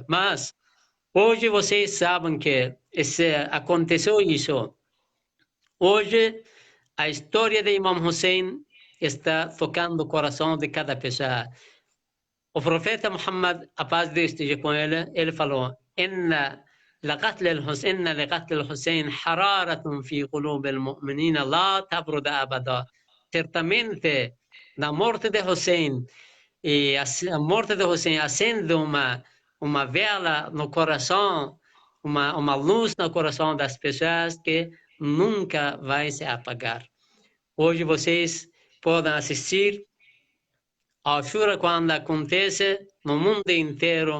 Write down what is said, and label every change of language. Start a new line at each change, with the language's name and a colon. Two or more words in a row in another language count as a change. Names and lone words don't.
Portuguese: Mas hoje vocês sabem que aconteceu isso. Hoje, a história de Imam Hussein está tocando o coração de cada pessoa. O profeta Muhammad, a paz de Deus esteja com ele falou:
Arabic: إن لقتل الحسين حرارة في قلوب المؤمنين لا تبرد أبدا.
Portuguese: Certamente, na morte de Hussein, e a morte de Hussein acende uma vela no coração, uma luz no coração das pessoas que nunca vai se apagar. Hoje vocês podem assistir a Ashura quando acontece no mundo inteiro.